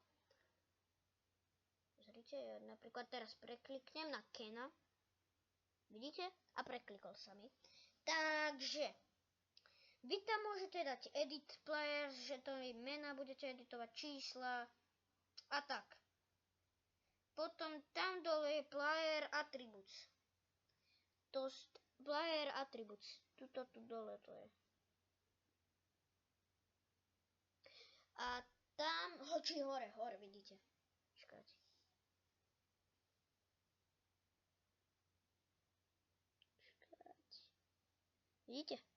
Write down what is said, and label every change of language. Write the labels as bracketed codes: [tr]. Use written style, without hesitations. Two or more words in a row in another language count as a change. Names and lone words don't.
[sk] Pozrite, ja napríklad teraz prekliknem na Kena. Vidíte? A preklikol sa mi. Takže vy tam môžete dať [en] edit players, [sk] že to mená budete editovať čísla a tak. Potom tam dole je [en] player attributes. Player attributes. [sk] Tuto tu dole to je. A tam, hore, vidíte. Čakajte. Vidíte?